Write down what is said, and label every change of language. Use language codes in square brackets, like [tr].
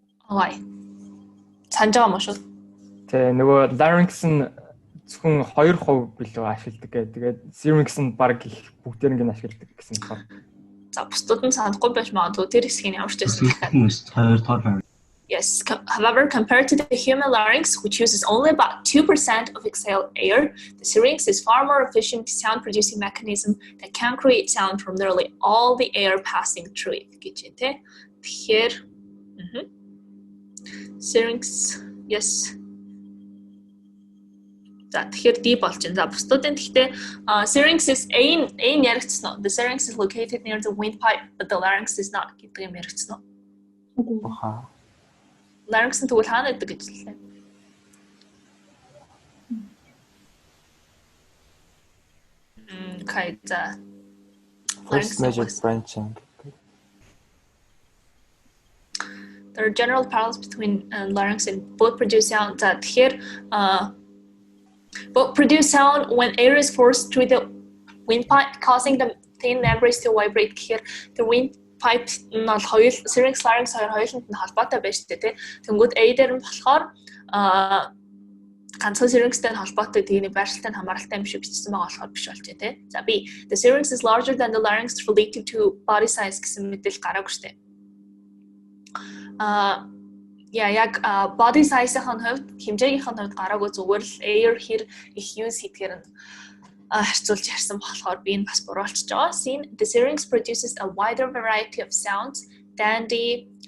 [mn] Ой. Санаж байгаа мó шүү. Тэ нөгөө larynx нь зөвхөн 2% билүү ашигладаг гэдэг. Тэгээд syrinx нь баг их бүгдээр нь ашигладаг гэсэн байна. За бусдууд нь санахгүй байж магадгүй тэр хэсгийг ямар ч байсан. [en] Yes, however, compared to the human larynx, which uses only about 2% of exhaled air, the syrinx is far more efficient sound-producing mechanism that can create sound from nearly all the air passing through it. Here, syrinx, yes. [mn] За тэгэхээр D болж байна. За бусдуудын гэхдээ [en] syrinx is A яригдсан уу? The syrinx is located near the windpipe, but the larynx is not [mn] гэдэг юм яригдсан уу? Larynx нь тэгвэл хаана байдаг гэж хэллээ? [en] Okay, first major branching. There are general parallels between larynx and both produce sound. [mn] За тэгэхээр [en] both produce sound when air is forced through the windpipe, causing the thin membranes to vibrate. [mn] Here, the windpipe нь хоёул syrinx larynx хоёуланд нь холбоотой байж тээ тий. Тэнгүүд A дээр нь болохоор ганцхан syrinxтэй нь холбоотой тийм байршилтай нь хамааралтай юм шиг бичсэн байгаа болохоор биш болж тий. [en] За B, the syrinx is larger than the larynx relative to body size [mn] гэсэн мэдээлэл гараагүй штэ. Яг body size-ийн хувьд хэмжээгийнх нь хувьд гараагүй зүгээр л air хэр их use хийдгээр нь харьцуулж ярьсан болохоор би энэ бас буруулчихж байгаа. [en] The syrinx produces a wider variety of sounds than the